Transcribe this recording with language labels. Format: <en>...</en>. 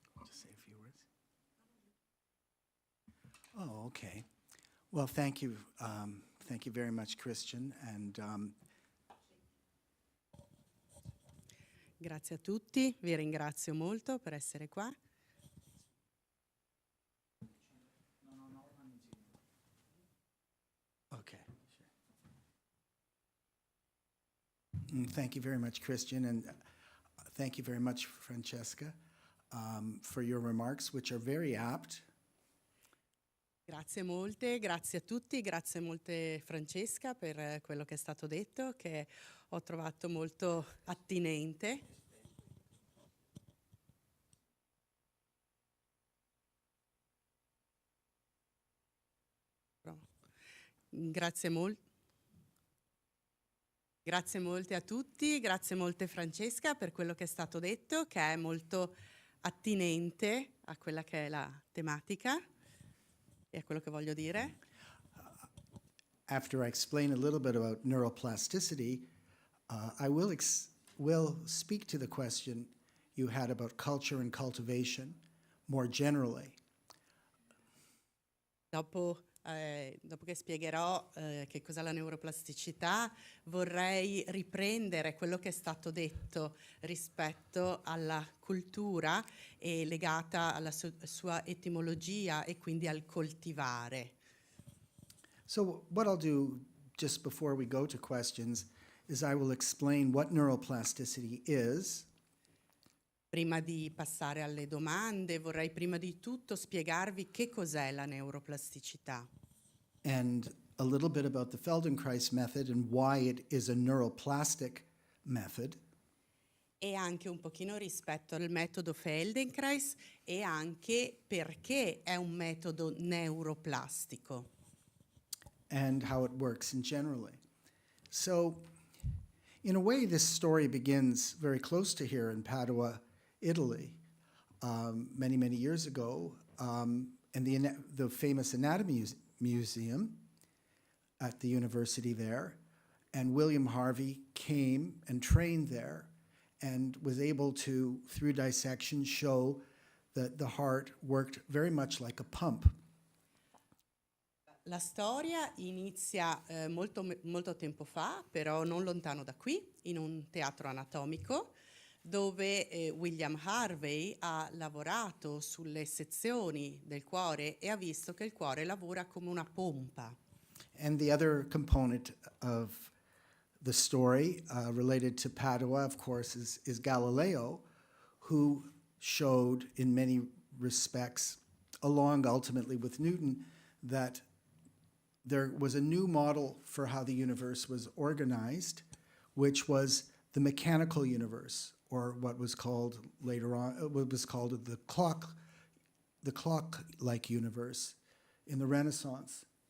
<en>Say a few words. Oh, okay. Well, thank you very much, Christian, and</en> <it>Grazie a tutti, vi ringrazio molto per essere qua.</it> <en>okay. Sure. Thank you very much, Christian, and thank you very much, Francesca, for your remarks, which are very apt.</en> <it>Grazie molte, grazie a tutti, grazie molte Francesca per quello che è stato detto, che ho trovato molto attinente. Grazie molte. Grazie molte a tutti, grazie molte Francesca per quello che è stato detto, che è molto attinente a quella che è la tematica e a quello che voglio dire.</it> <en>After I explain a little bit about neuroplasticity, I will speak to the question you had about culture and cultivation more generally.</en> <it>Dopo che spiegherò che cos'è la neuroplasticità, vorrei riprendere quello che è stato detto rispetto alla cultura e legata alla sua etimologia e quindi al coltivare.</it> <en>So what I'll do just before we go to questions is I will explain what neuroplasticity is,</en> <it>Prima di passare alle domande, vorrei prima di tutto spiegarvi che cos'è la neuroplasticità</it> <en>and a little bit about the Feldenkrais method and why it is a neuroplastic method.</en> <it>e anche un pochino rispetto al metodo Feldenkrais e anche perché è un metodo neuroplastico.</it> <en>And how it works in generally. So, in a way, this story begins very close to here in Padua, Italy, many, many years ago, and the famous Anatomy Museum at the university there. And William Harvey came and trained there and was able to, through dissection, show that the heart worked very much like a pump.</en> <it>La storia inizia molto tempo fa, però non lontano da qui, in un teatro anatomico, dove William Harvey ha lavorato sulle sezioni del cuore e ha visto che il cuore lavora come una pompa.</it> <en>And the other component of the story related to Padua, of course, is Galileo, who showed in many respects, along ultimately with Newton, that there was a new model for how the universe was organized, which was the mechanical universe, or what was called later on, what was called the clock-like universe in the Renaissance.</en>